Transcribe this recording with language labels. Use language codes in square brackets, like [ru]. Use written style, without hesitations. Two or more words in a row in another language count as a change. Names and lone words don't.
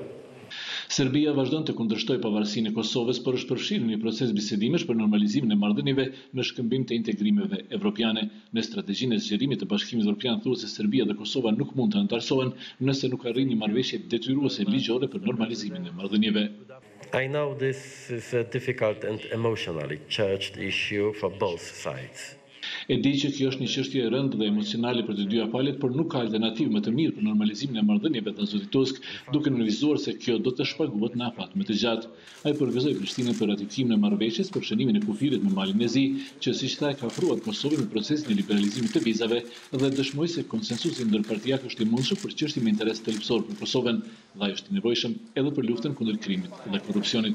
[sq] Serbia vazhdon të kundërshtojë pavarësinë e Kosovës, por është përfshirë në një proces bisedimesh për normalizimin e marrëdhënieve në shkëmbim të integrimeve evropiane. Në strategjinë e zgjerimit të Bashkimit Evropian thuhet se Serbia dhe Kosova nuk mund të anëtarësohen nëse nuk arrin një marrëveshje detyruese ligjore për normalizimin e marrëdhënieve. [en] I know this is a difficult and emotionally charged issue for both sides. [sq] E di që kjo është një çështje e rëndë dhe emocionale për të dyja palët, por nuk ka alternativë më të mirë për normalizimin e marrëdhënieve, tha zoti Tusk, duke nënvizuar se kjo do të shpaguhet në afat më të gjatë. Ai përgëzoi Prishtinën për ratifikimin e marrëveshjes për shënimin e kufirit me Malin e Zi, që siç tha ka ofruar Kosovën në procesin e liberalizimit të vizave dhe dëshmoi se konsensusi ndërpartijak është i mundshëm për çështje me interes thelbësor për Kosovën dhe ai është i nevojshëm edhe për luftën kundër krimit dhe korrupsionit.